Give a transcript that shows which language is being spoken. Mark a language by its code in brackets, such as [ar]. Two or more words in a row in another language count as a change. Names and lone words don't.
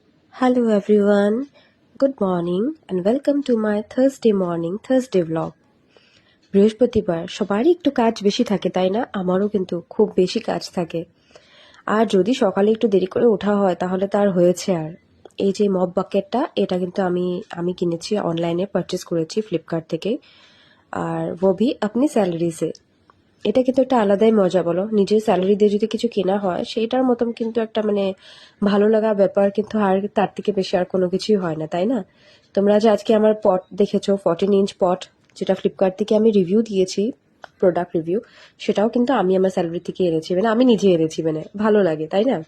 [en] Hello everyone, good morning and welcome to my Thursday morning Thursday vlog. [bn] বৃহস্পতিবার সবারই একটু কাজ বেশি থাকে তাই না? আমারও কিন্তু খুব বেশি কাজ থাকে। আর যদি সকালে একটু দেরি করে ওঠা হয় তাহলে তার হয়েছে আর। এই যে [en] mop bucket [bn] এটা কিন্তু আমি কিনেছি, [en] online purchase [bn] করেছি ফ্লিপকার্ট থেকে। আর [hi] वो भी अपनी স্যালারি से। [bn] এটা কিন্তু একটা আলাদাই মজা, বলো? নিজের স্যালারি দিয়ে যদি কিছু কেনা হয় সেইটার মতন কিন্তু একটা ভালো লাগা ব্যাপার কিন্তু আর তার থেকে বেশি আর কোনো কিছুই হয় না, তাই না? তোমরা যে আজকে আমার পট দেখেছো, 14 [en] inch pot, [bn] যেটা ফ্লিপকার্ট থেকে আমি রিভিউ দিয়েছি, [en] product review, [bn] সেটাও কিন্তু আমি আমার স্যালারি থেকে এনেছি, আমি নিজে এনেছি, ভালো লাগে তাই না?